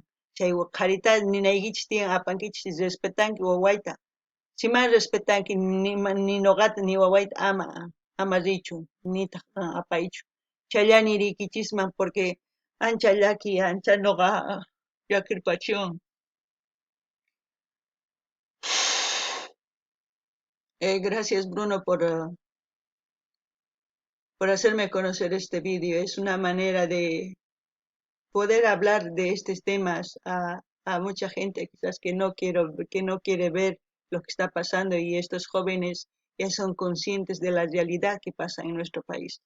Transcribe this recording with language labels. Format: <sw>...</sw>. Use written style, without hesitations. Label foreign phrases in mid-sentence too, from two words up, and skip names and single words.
<qu>Chay qharita ninaykichis tiyan apankichis respetanki wawayta. Sima respetanki ni noqata ni wawayta ama richu, nitaq apaychu. Chaylla niriykichisman porque ancha llaki, ancha noqa llakirpachiwan.</qu> <es>Gracias Bruno por hacerme conocer este vídeo. Es una manera de poder hablar de estos temas a mucha gente quizás que no quiere ver lo que está pasando y estos jóvenes ya son conscientes de la realidad que pasa en nuestro país.</es>